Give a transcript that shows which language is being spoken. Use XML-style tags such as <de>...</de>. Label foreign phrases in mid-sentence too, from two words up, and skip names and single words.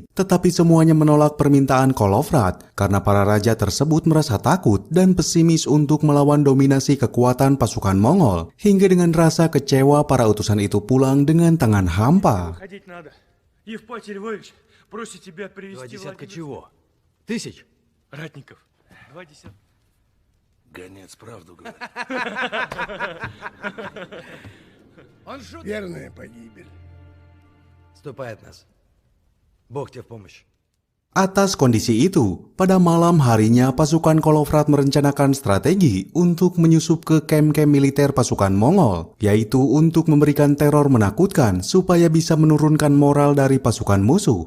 <id>Tetapi semuanya menolak permintaan Kolovrat karena para raja tersebut merasa takut dan pesimis untuk melawan dominasi kekuatan pasukan Mongol. Hingga dengan rasa kecewa, para utusan itu pulang dengan tangan hampa.</id> <ru>20 чего? Тысяч? Ратников. 20. Гонец правду говорит. Верная погибель. Ступай от нас. Бог тебе в помощь.</ru> <id>Atas kondisi itu, pada malam harinya pasukan Kolovrat merencanakan strategi untuk menyusup ke kem-kem militer pasukan Mongol, yaitu untuk memberikan teror menakutkan supaya bisa menurunkan moral dari pasukan musuh.</id>